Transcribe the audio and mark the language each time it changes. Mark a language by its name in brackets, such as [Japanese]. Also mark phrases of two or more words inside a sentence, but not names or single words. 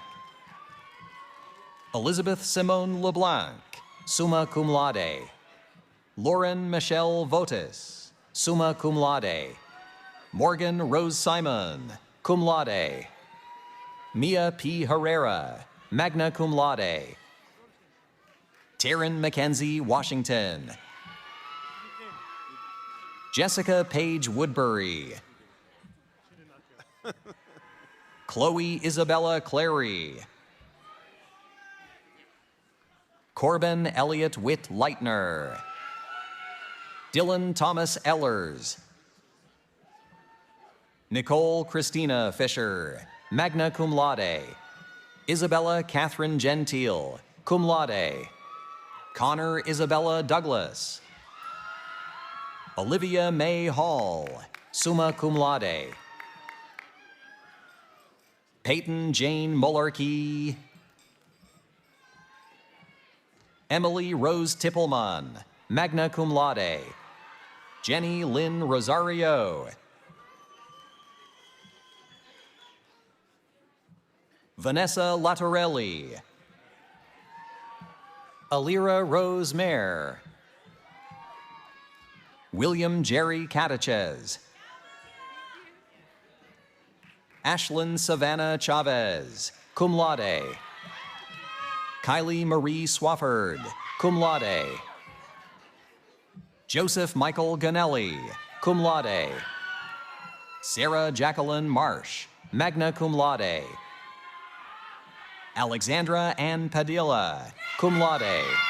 [English] Elizabeth Simone LeBlanc, [Latin] summa cum laude. [English] Lauren Michelle Votis, [Latin] summa cum laude. [English] Morgan Rose Simon, [Latin] cum laude. [English] Mia P. [Latin] Herrera, magna cum laude. [English] Taryn Mackenzie Washington. Jessica Page Woodbury. Chloe Isabella Clary. Corbin Elliott Witt Leitner. Dylan Thomas Ellers. Nicole Christina Fisher, [Latin] magna cum laude. [English] Isabella Catherine Gentile, [Latin] cum laude. [English] Connor Isabella Douglas. Olivia May Hall, [Latin] summa cum laude. [English] Peyton Jane Mullarkey. Emily Rose Tippelman, [Latin] magna cum laude. [English] Jenny Lynn Rosario. Vanessa Latorelli. Alira Rose Mayer. William Jerry Catachez. Ashlyn Savannah Chavez, [Latin] cum laude. [English] Kylie Marie Swafford, [Latin] cum laude. [English] Joseph Michael Ganelli, [Latin] cum laude. [English] Sarah Jacqueline Marsh, [Latin] magna cum laude. [English] Alexandra Ann Padilla, [Latin] cum laude.